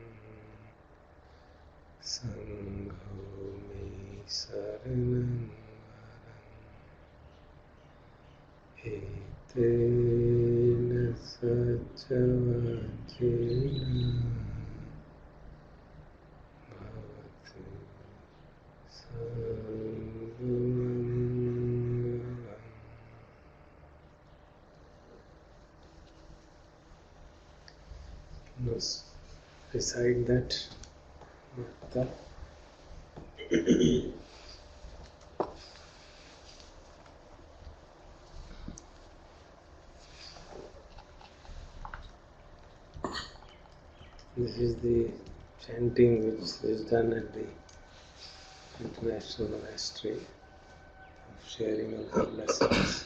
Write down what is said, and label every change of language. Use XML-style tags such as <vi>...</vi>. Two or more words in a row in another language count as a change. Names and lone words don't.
<pi>Sangho me saranam varam Etena satchavajena Bhavatu sarvamangalam.</pi> <en>Let's recite that mantra. This is the chanting which is done at the International Monastery of sharing of the blessings.</en>